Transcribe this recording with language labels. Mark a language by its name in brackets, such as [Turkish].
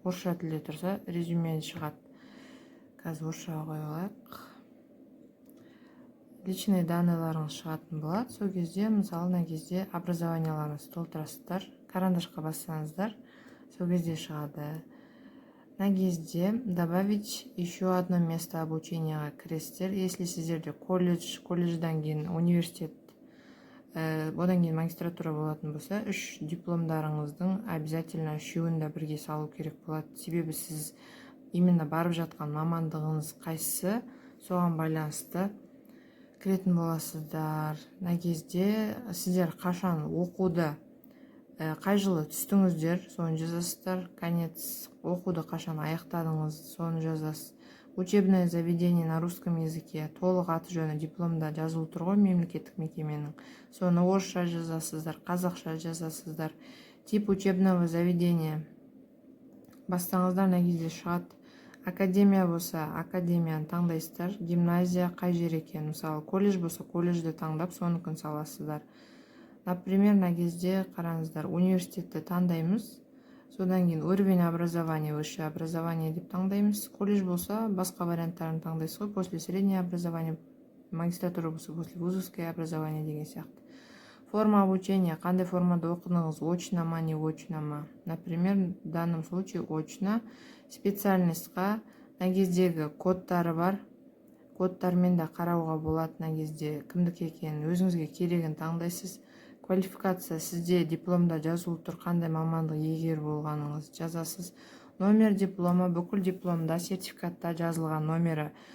[Kazakh] Орысша тілде тұрса резюме шығады. Қазір орысшаға қойып алайық. Личный данныйларыңыз шығатын болады. Сол кезде, мысалы, мына кезде образованияларыңызды толтырасыздар. Карандашқа бассаңыздар, сол кезде шығады. Мына кезде [Russian] добавить еще одно место обучения [Kazakh] кіресіздер. Если сіздерде колледждан кейін университет, одан кейін магистратура болатын болса, 3 дипломдарыңыздың обязательно үшеуін де бірге салу керек болады. Себебі сіз именно барып жатқан мамандығыңыз қайсысы, соған байланысты кіретін боласыздар. Мына кезде сіздер қашан оқуды, қай жылы түстіңіздер, соны жазасыздар. Конец, оқуды қашан аяқтадыңыз, соны жазасыз. [Russian] Учебное заведение на русском языке, [Kazakh] толық аты жөні дипломда жазылып тұр ғой, мемлекеттік мекеменің. Соны орысша жазасыздар, қазақша жазасыздар. [Russian] Тип учебного заведения [Kazakh] бастаңыздар, мына кезде шығады. Академия болса, академияны таңдайсыздар. Гимназия қай жер екен, мысалы, колледж болса, колледжді таңдап, соныкін саласыздар. Например, мына кезде қараңыздар, университетті таңдаймыз. Содан кейін [Russian] уровень образования, высшее образование [Kazakh] деп таңдаймыз. Колледж болса, басқа варианттарын таңдайсыз ғой, [Russian] после среднее образование, [Kazakh] магистратура болса, [Russian] после вузовское образование [Kazakh] деген сияқты. [Russian] Форма обучения, [Kazakh] қандай формада оқыдыңыз, очно ма, не очно ма. [Russian] Например, в данном случае очно. [Kazakh] Специальностьқа мына кездегі кодтары бар. Кодтармен де қарауға болады. Мына кезде кімдікі екенін, өзіңізге керегін таңдайсыз. Квалификация, сізде дипломда жазылып тұр, қандай мамандық егер болғаныңыз жазасыз. Номер диплома, бүкіл дипломда, сертификатта жазылған номері.